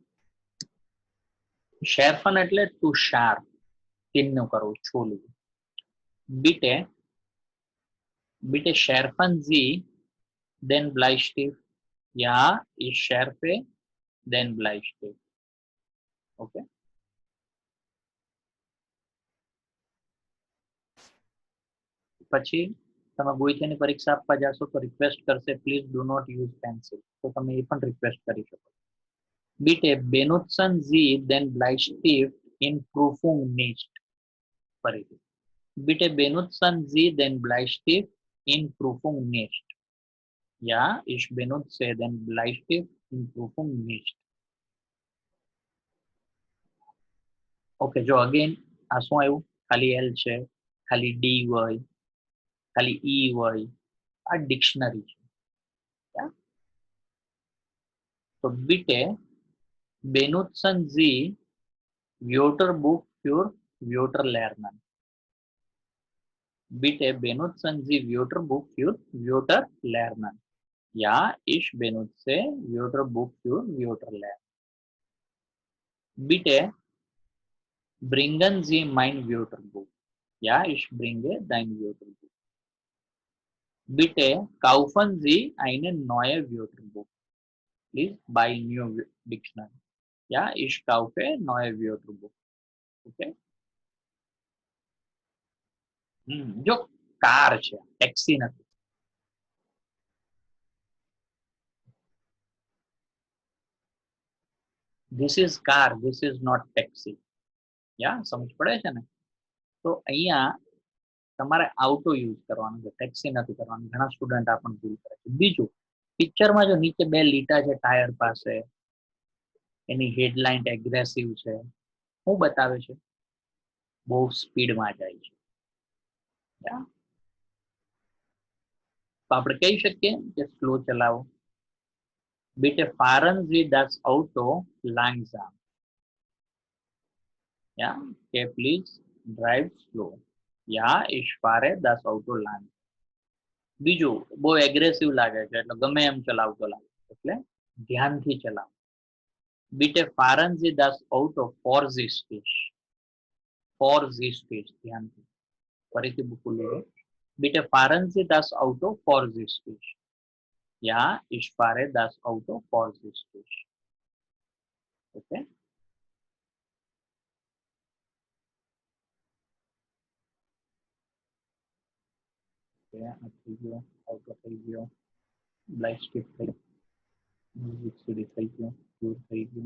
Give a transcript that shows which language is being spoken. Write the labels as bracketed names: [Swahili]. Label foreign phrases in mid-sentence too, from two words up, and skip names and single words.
[Gujarati] શેરફન એટલે [English] to sharp, [Gujarati] ચિહ્ન કરવું, છોલવું. [German] bitte bitte schärfen Sie den Bleistift. Ja, ich schärfe den Bleistift. [Gujarati] ઓકે. પછી તમે ગોઈથાની પરીક્ષા આપવા જશો તો રિક્વેસ્ટ કરશે [English] please do not use pencil, [Gujarati] તો તમે એ પણ રિક્વેસ્ટ કરી શકો. [German] bitte benutzen Sie den Bleistift in Prüfung nicht. ફરીથી bitte benutzen Sie den Bleistift in Prüfung nicht. Ja, ich benutze den Bleistift in Prüfung nicht. [Gujarati] ઓકે, જો અગેન આ શું આવ્યું? ખાલી એલ છે, ખાલી ડી હોય, ખાલી ઈ હોય. આ ડિક્શનરી છે. [German] તો bitte benutzen Sie Wörterbuch für Wörterlernen. Bitte benutzen Sie Wörterbuch für Wörterlernen. Ja, ich benutze Wörterbuch für Wörterlernen. Bitte bringen Sie mein Wörterbuch. Ja, ich bringe dein Wörterbuch. Bitte kaufen Sie eine neue Wörterbuch. [English] Please buy new dictionary. [German] Ja, ich kaufe neue Wörterbuch. [Gujarati] Okay. જો કાર છે, ટેક્સી નથી. [English] This is car, this is not taxi. [Gujarati] યા સમજ પડે છે ને? તો અહીંયા તમારે આઉટો યુઝ કરવાનો છે, ટેક્સી નથી કરવાનું. ઘણા સ્ટુડન્ટ આ પણ ભૂલ કરે છે. બીજું, પિક્ચરમાં જો નીચે બે લીટા છે ટાયર પાસે, એની હેડલાઇન એગ્રેસિવ છે, શું બતાવે છે? બહુ સ્પીડમાં જાય છે. તો આપણે કહી શકીએ કે સ્લો ચલાવો. [German] bitte fahren Sie das Auto langsam. Ja, [English] okay, please drive slow. [German] Ja, ich fahre das Auto langsam. [Gujarati] બીજું, બહુ એગ્રેસિવ લાગે છે એટલે ગમે એમ ચલાવતો લાગે, એટલે ધ્યાનથી ચલાવો. [German] bitte fahren Sie das Auto vorsichtig. vorsichtig, [Gujarati] ધ્યાનથી. ફરીથી બોલો. [German] bitte fahren Sie das Auto vorsichtig. Ja, ich fahre das Auto vorsichtig. [Gujarati] Okay. થઈ ગયો, auto થઈ ગયો, Bleistift થઈ ગયો, [English] music CD [Gujarati] થઈ ગયો, food થઈ ગયું.